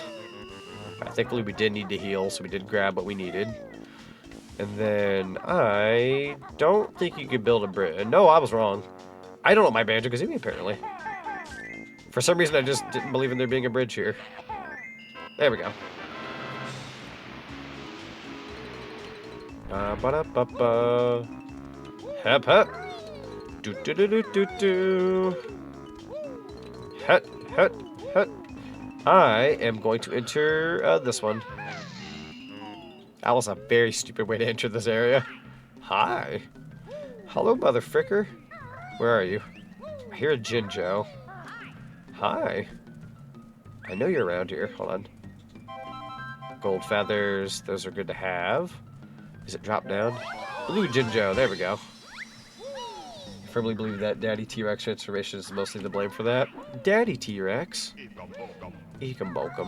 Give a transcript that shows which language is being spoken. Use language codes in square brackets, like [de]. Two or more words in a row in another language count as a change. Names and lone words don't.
[en] Thankfully we did need to heal, so we did grab what we needed. And then I don't think you could build a bridge. No, I was wrong. I don't know my Banjo-Kazooie, apparently. For some reason, I just didn't believe in there being a bridge here. There we go. Ba-da-ba-ba. Hep, hep. Do-do-do-do-do-do. Het, het, het. I am going to enter this one. That was a very stupid way to enter this area. Hi. Hello, mother fricker. Where are you? I hear a Jinjo. Hi. I know you're around here. Hold on. Gold feathers. Those are good to have. Is it drop down? Blue Jinjo. There we go. I firmly believe that Daddy T-Rex transformation is mostly to blame for that. Daddy T-Rex. Ekambokum.